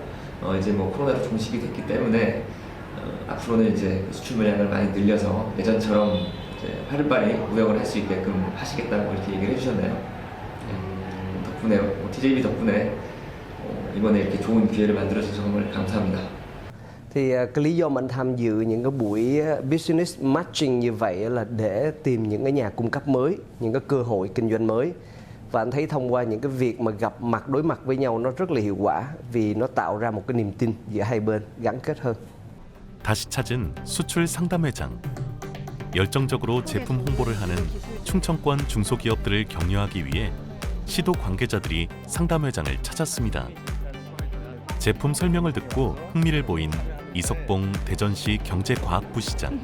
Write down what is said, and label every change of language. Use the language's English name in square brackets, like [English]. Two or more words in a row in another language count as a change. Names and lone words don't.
[Korean] 이제 코로나로 종식이 됐기 때문에 앞으로는 이제 수출 물량을 많이 늘려서 예전처럼 이제 활발히 무역을 할 수 있게끔 하시겠다고 이렇게 얘기를 해주셨네요. 덕분에 TJB 덕분에 이번에 이렇게 좋은 기회를 만들어주셔서 정말 감사합니다. [Vietnamese] Thì cái lý do mà anh tham dự những cái buổi [English] business matching [Vietnamese] như vậy là để tìm những cái nhà cung cấp mới, những cái cơ hội kinh doanh mới. Và anh thấy thông qua những cái việc mà gặp mặt đối mặt với nhau nó rất là hiệu quả vì nó tạo ra một cái niềm tin giữa hai bên gắn kết hơn. [Korean] 다시 찾은 수출 상담회장. 열정적으로 제품 홍보를 하는 충청권 중소기업들을 격려하기 위해 시도 관계자들이 상담회장을 찾았습니다. 제품 설명을 듣고 흥미를 보인 이석봉 대전시 경제과학부 시장.